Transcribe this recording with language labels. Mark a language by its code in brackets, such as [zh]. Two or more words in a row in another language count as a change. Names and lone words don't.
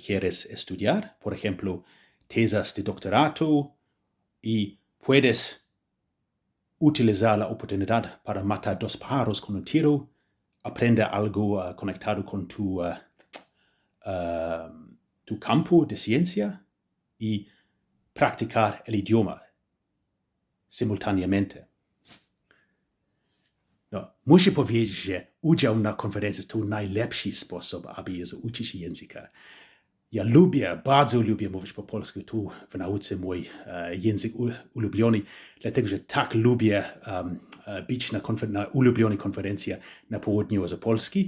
[es] quieres estudiar, por ejemplo, tesis de doctorado, y puedes utilizar la oportunidad para matar 2 pájaros con un tiro, aprender algo conectado con tu campo de ciencia y practicar el idioma simultáneamente. [pl] No, muszę powiedzieć, że udział na konferencji to najlepszy sposób, aby uczyć języka. Ja bardzo lubię mówić po polsku, tu w nauce mój język ulubiony, dlatego że tak lubię być na ulubionej konferencji na południu z Polski.